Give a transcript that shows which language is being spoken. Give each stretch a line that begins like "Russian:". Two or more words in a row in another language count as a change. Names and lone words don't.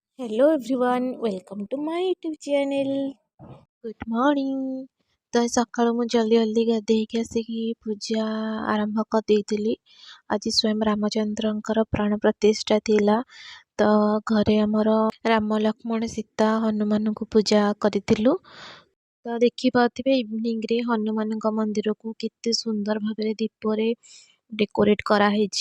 English: Hello everyone, welcome to my YouTube channel. Good morning.
Odia: ତ ସକାଳୁ ମୁଁ ଜଲ୍ଦି ଜଲ୍ଦି ଗାଧେଇକି ଆସିକି ପୂଜା ଆରମ୍ଭ କରିଦେଇଥିଲି। ଆଜି ସ୍ୱୟଂ ରାମଚନ୍ଦ୍ରଙ୍କର ପ୍ରାଣ ପ୍ରତିଷ୍ଠା ଥିଲା। ତ ଘରେ ଆମର ରାମ ଲକ୍ଷ୍ମଣ ସୀତା ହନୁମାନଙ୍କୁ ପୂଜା କରିଥିଲୁ। ତ ଦେଖିପାରୁଥିବେ ଇଭିନିଂରେ ହନୁମାନଙ୍କ ମନ୍ଦିରକୁ କେତେ ସୁନ୍ଦର ଭାବରେ ଦୀପରେ ଡେକୋରେଟ୍ କରାହେଇଛି।